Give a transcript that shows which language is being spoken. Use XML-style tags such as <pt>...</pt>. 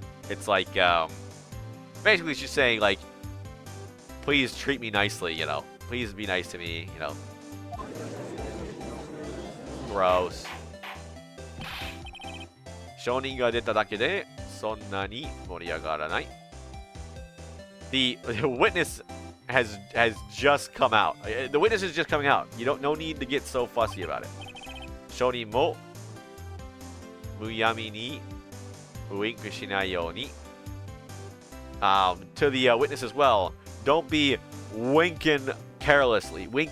<en>It's like basically she's saying please treat me nicely, Please be nice to me, Gross.</en> <ja>証人が出ただけでそんなに盛り上がらない。</ja> <en>The witness has just come out. The witness is just coming out. You don't no need to get so fussy about it.</en> <ja>証人もむやみにウインクしないように。</ja> <en>To the witness as well, don't be winking carelessly.</en>